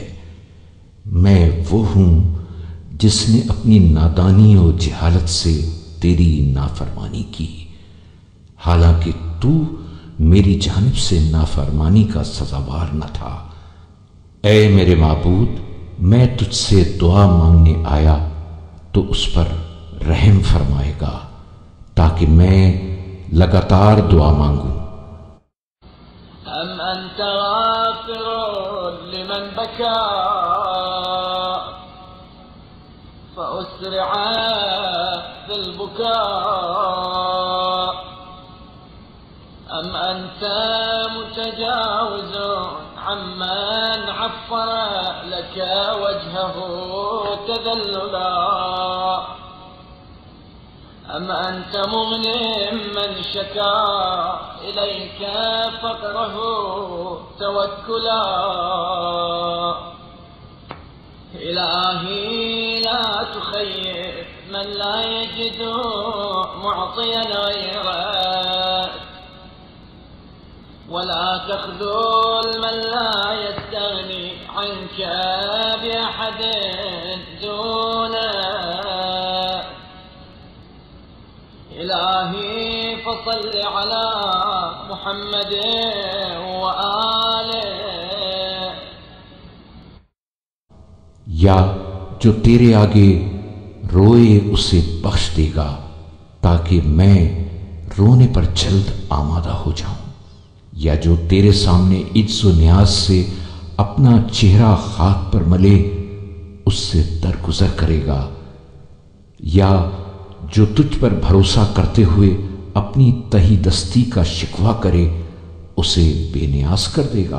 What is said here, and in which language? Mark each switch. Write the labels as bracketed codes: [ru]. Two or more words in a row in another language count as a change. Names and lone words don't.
[ur] میں وہ ہوں جس نے اپنی نادانی اور جہالت سے تیری نافرمانی کی، حالانکہ تو میری جانب سے نافرمانی کا سزاوار نہ تھا. اے میرے معبود، میں تجھ سے دعا مانگنے آیا تو اس پر رحم فرمائے گا تاکہ میں لگاتار دعا مانگوں. [ar] أم أنت غافر لمن بكى فأسرع في البكا أم أنت متجاوز عمن عفر لك وجهه تذللا أم أنت مغن من شكا إليك فقره توكلا إلهي لا تخير من لا يجد معطيا غيرك ولا تخذل من لا يستغني عنك بأحد دونك إلهي فصل على محمد وآله. [ur] یا جو تیرے آگے روئے اسے بخش دے گا تاکہ میں رونے پر جلد آمادہ ہو جاؤں، یا جو تیرے سامنے عجز و نیاز سے اپنا چہرہ خاک پر ملے اس سے درگزر کرے گا، یا جو تجھ پر بھروسہ کرتے ہوئے اپنی تہی دستی کا شکوہ کرے اسے بے نیاز کر دے گا.